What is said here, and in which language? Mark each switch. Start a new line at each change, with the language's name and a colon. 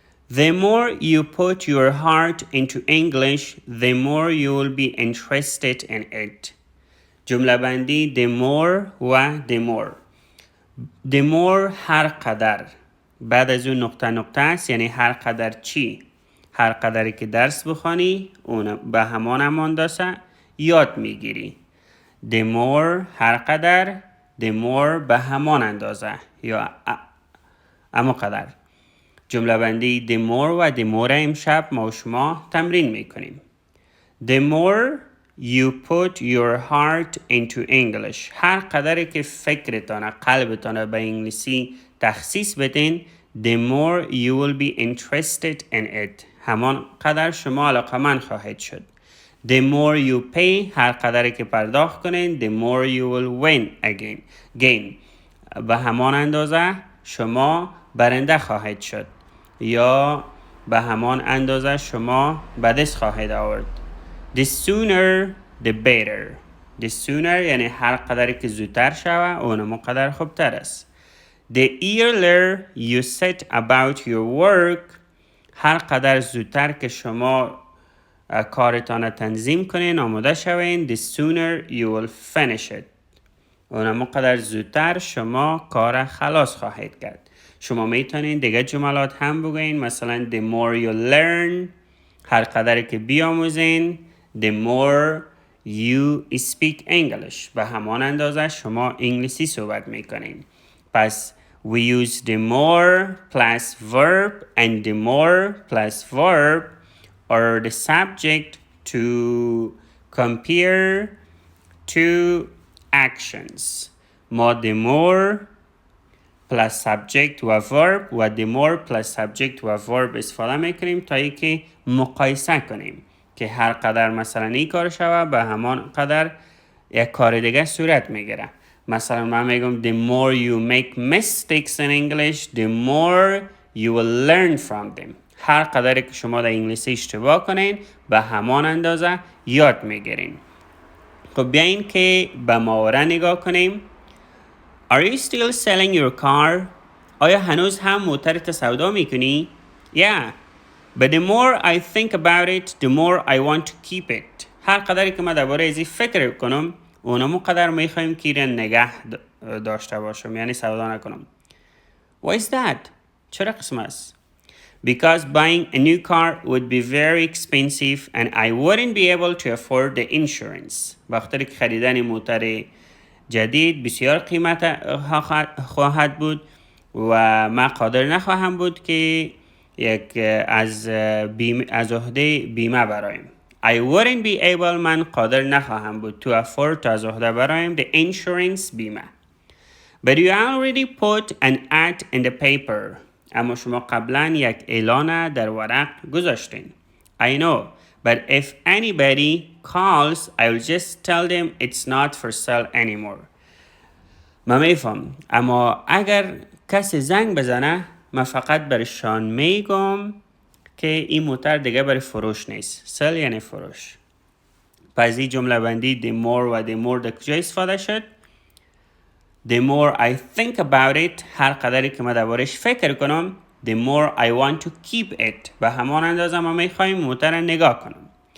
English: The more you put your heart into English, the more you will be interested in it.
Persian: جمله بندی the more و the more. the more هر قدر، بعد از اون نقطه است، یعنی هر قدر چی؟ هر قدری که درس بخوانی اون به همان اندازه یاد میگیری. the more هر قدر، the more به همان اندازه یا اما قدر. جمله بندی the more و the more امشب ما و شما تمرین میکنیم.
English: The more you put your heart into English،
Persian: هر قدری که فکرتان، قلبتان به انگلیسی تخصیص بدین،
English: the more you will be interested in it،
Persian: همان قدر شما علاقمند خواهید شد.
English: The more you pay،
Persian: هر قدری که پرداخت کنین،
English: the more you will win gain،
Persian: به همان اندازه شما برنده خواهید شد یا به همان اندازه شما به دست خواهید آورد.
English: The sooner the better.
Persian: The sooner یعنی هر قدری که زودتر شوه اونم قدر خوبتر است.
English: The earlier you set about your work،
Persian: هر قدر زودتر که شما کارتان تنظیم کنین، آماده شوین،
English: the sooner you will finish it،
Persian: اونم قدر زودتر شما کار خلاص خواهید کرد. شما میتونین دیگه جملات هم بگوین، مثلا
English: the more you learn،
Persian: هر قدری که بیاموزین،
English: the more you speak English،
Persian: به همان اندازه شما انگلیسی صحبت میکنین. پس
English: we use the more plus verb and the more plus verb or the subject to compare two actions.
Persian: ما
English: the more plus subject
Persian: و verb و the more plus subject و verb استفاده میکنیم تا ای که مقایسه کنیم که هر قدر مثلا این کار شوه به همان قدر یک کار دیگه صورت میگیره. مثلا من میگم
English: the more you make mistakes in English, the more you will learn from them.
Persian: هر قدری که شما در انگلیسی اشتباه کنین به همان اندازه یاد میگیرین. خب بیاین که به محاوره نگاه کنیم.
English: Are you still selling your car?
Persian: آیا هنوز هم موترت سودا میکنی؟
English: Yeah. But the more I think about it, the more I want to keep it.
Persian: هر قدری که من درباره ازی فکر کنم، اونمو قدر میخوایم که ایره نگه داشته باشم، یعنی سودا نکنم.
English: Why is that?
Persian: چرا قسم است؟
English: Because buying a new car would be very expensive and I wouldn't be able to afford the insurance.
Persian: وقتی که خریدن موتر جدید بسیار قیمت خواهد بود و من قادر نخواهم بود که یک از عهده بیمه برایم.
English: I wouldn't be able،
Persian: من قادر نخواهم بود
English: to afford،
Persian: تا از عهده برایم
English: the insurance
Persian: بیمه.
English: But you already put an ad in the paper.
Persian: اما شما قبلا یک اعلان در ورق گذاشتین.
English: I know, but if anybody calls, I will just tell them it's not for sale anymore.
Persian: من میفهم، اما اگر کسی زنگ بزنه من فقط برشان میگم که این موتر دیگه برای فروش نیست. سل یعنی فروش. پس این جمله بندی the more و the more در کجا استفاده شد؟
English: The more I think about it،
Persian: هر قدری که من دربارش فکر کنم،
English: the more I want to keep it،
Persian: به همان اندازه ما میخوایم موتر را نگاه کنم.